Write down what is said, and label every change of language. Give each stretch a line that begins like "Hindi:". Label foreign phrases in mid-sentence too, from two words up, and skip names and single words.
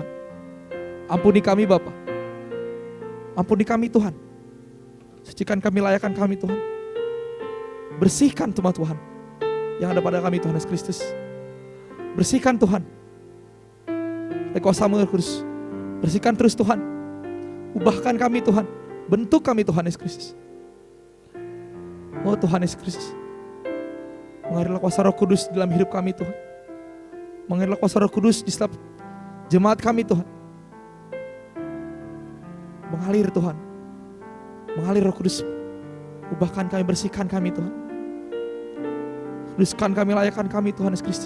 Indonesian: Ampuni kami Bapa, ampuni kami Tuhan, sucikan kami, layakkan kami Tuhan, bersihkan Tuhan yang ada pada kami Tuhan Yesus Kristus. Bersihkan Tuhan oleh kuasa-Mu Kudus, bersihkan terus Tuhan, ubahkan kami Tuhan, bentuk kami Tuhan Yesus Kristus. Oh Tuhan Yesus Kristus, mengalirlah kuasa Roh Kudus dalam hidup kami Tuhan, mengalirlah kuasa Roh Kudus di setiap jemaat kami Tuhan. Mengalir Tuhan, mengalir Roh Kudus, ubahkan kami, bersihkan kami Tuhan, kuduskan kami, layakkan kami Tuhan Yesus Kristus.